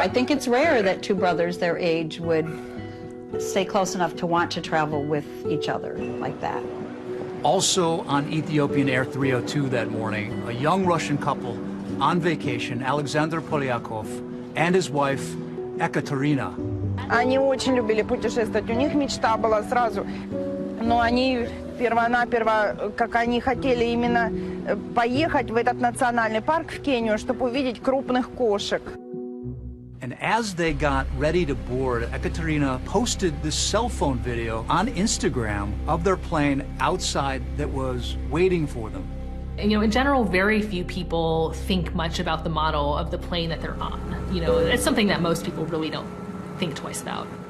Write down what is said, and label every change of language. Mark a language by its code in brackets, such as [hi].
[en] I think it's rare that 2 brothers their age would stay close enough to want to travel with each other like that. Also on Ethiopian Air 302 that morning, a young Russian couple on vacation, Alexander Polyakov and his wife, Ekaterina. [ru] Они очень любили путешествовать. У них мечта была сразу, но они перво-наперво, как они хотели именно поехать в этот национальный парк в Кению, чтобы увидеть крупных кошек. [en] And as they got ready to board, Ekaterina posted this cell phone video on Instagram of their plane outside that was waiting for them. And, in general, very few people think much about the model of the plane that they're on. It's something that most people really don't think twice about.